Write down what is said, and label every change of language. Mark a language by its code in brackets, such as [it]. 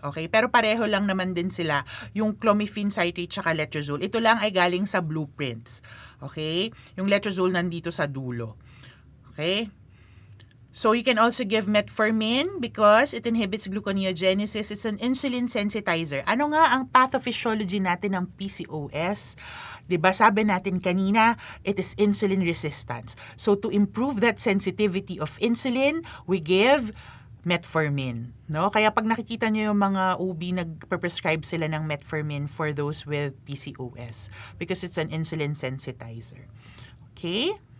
[tl] Okay? Pero pareho lang naman din sila, yung clomiphene citrate tsaka letrozole. Ito lang ay galing sa blueprints. Okay? Yung letrozole nandito sa dulo. Okay? [en] So you can also give metformin because it inhibits gluconeogenesis. It's an insulin sensitizer. [tl] Ano nga ang pathophysiology natin ng PCOS? 'Di ba sabi natin kanina, [en] it is insulin resistance. So to improve that sensitivity of insulin, we give metformin, no? [tl] Kaya pag nakikita niyo yung mga OB nagpe-prescribe sila ng metformin for those with PCOS [en] because it's an insulin sensitizer. [tl] Okay?